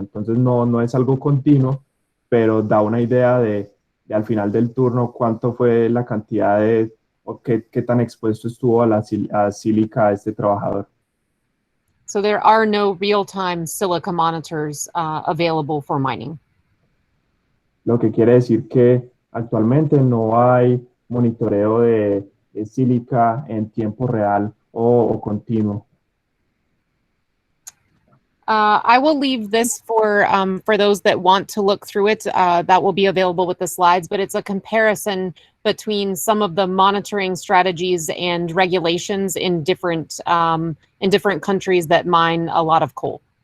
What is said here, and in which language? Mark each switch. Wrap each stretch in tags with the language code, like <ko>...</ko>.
<es>Entonces no es algo continuo, pero da una idea de al final del turno cuánto fue la cantidad o qué tan expuesto estuvo a sílica este trabajador.</es> <en>So there are no real-time silica monitors available for mining.</en> <es>Lo que quiere decir que actualmente no hay monitoreo de sílica en tiempo real o continuo.</es> <en>I will leave this for those that want to look through it. That will be available with the slides, but it's a comparison between some of the monitoring strategies and regulations in different countries that mine a lot of coal.</en>